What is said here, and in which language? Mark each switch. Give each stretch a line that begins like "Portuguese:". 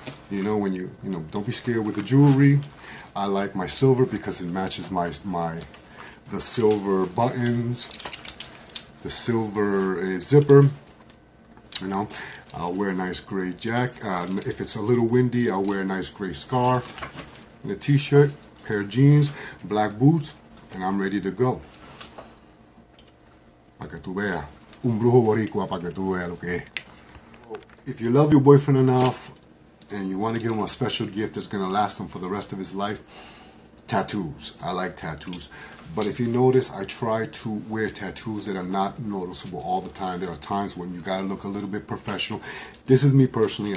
English: You know, don't be scared with the jewelry. I like my silver because it matches the silver buttons, the silver zipper. You know, I'll wear a nice gray jacket. If it's a little windy, I'll wear a nice gray scarf and a t-shirt, pair of jeans, black boots, and I'm ready to go.
Spanish: Pa' que tú veas. Un brujo boricua pa' que tú veas lo que es.
English: If you love your boyfriend enough and you want to give him a special gift that's going to last him for the rest of his life, tattoos. I like tattoos. But if you notice, I try to wear tattoos that are not noticeable all the time. There are times when you gotta look a little bit professional. This is me personally.